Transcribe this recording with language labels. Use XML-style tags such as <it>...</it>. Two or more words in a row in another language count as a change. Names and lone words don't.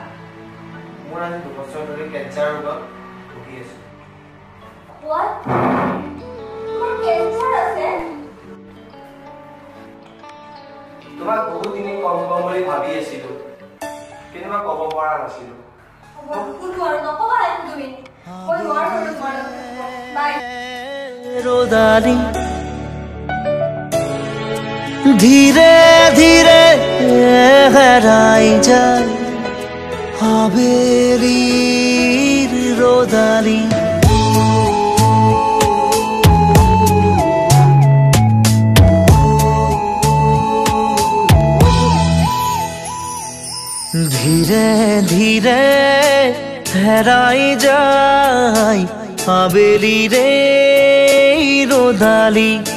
<as>মোৰ আজি 2 বছৰ ধৰি কেঞ্চাৰ ৰোগত ভুগি আছোঁ What? তোমাৰ কেঞ্চাৰ আছে তোমাক বহুত দিন কম বুলি ভাবি আছিলোঁ কিন্তু মই ক'ব পৰা নাছিলোঁ ধীৰে ধীৰে হেৰাই যায় হৱেলীৰ ৰ'দালি ধীৰে ধীৰে হেৰাই যায় হৱেলী ৰে ৰ'দালি</as>